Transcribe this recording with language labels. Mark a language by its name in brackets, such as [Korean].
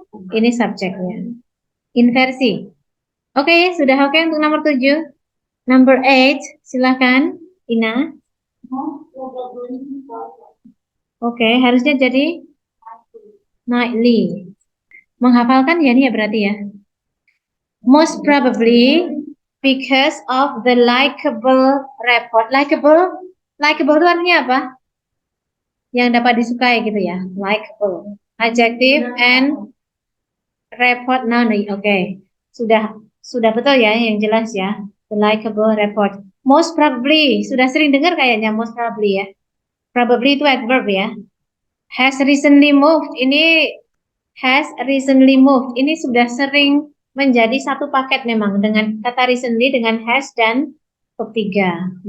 [Indonesian] Ini subjeknya. Inversi. Oke, sudah oke untuk nomor 7. Number 8, silakan Ina. Oke, harusnya jadi nightly. Menghafalkan ya ini ya berarti ya. [English] Most probably because of the likable report. [Indonesian] Likable itu artinya apa? Yang dapat disukai gitu ya. [English] Likable. Adjective and report noun. [Indonesian] Oke. Sudah betul ya yang jelas ya. [English] The likable report. Most probably. [Indonesian] Sudah sering dengar kayaknya [English] most probably ya. Probably itu adverb ya. Has recently moved. Ini has recently moved. [Indonesian] Ini sudah sering menjadi satu paket memang dengan kata recently dengan has dan verb 3.